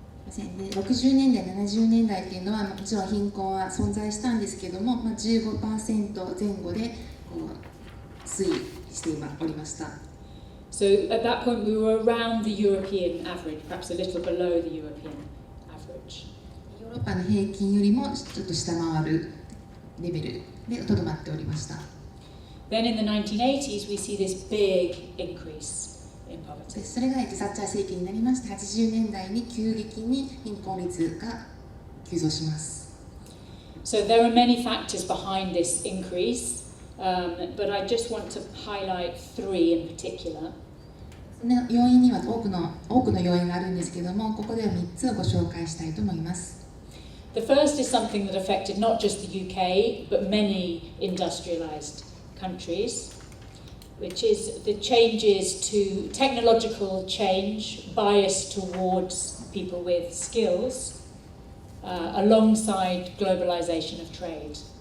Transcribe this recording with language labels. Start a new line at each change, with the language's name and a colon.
Japanese: で60年代、70年代っていうのはもちろん貧困は存在したんですけども、15% 前後でこう推移しておりました。
English: So at that point we were around the European average, perhaps a little below the European average.
Japanese: ヨーロッパの平均よりもちょっと下回るレベルでとどまっておりました。
English: Then in the 1980s we see this big increase in poverty.
Japanese: それがサッチャー政権になりまして、80年代に急激に貧困率が急増します。
English: So there are many factors behind this increase, but I just want to highlight three in particular.
Japanese: 要因には多くの要因があるんですけども、ここでは3つをご紹介したいと思います。
English: The first is something that affected not just the UK, but many industrialized countries, which is the changes to technological change, bias towards people with skills, alongside globalization of trade.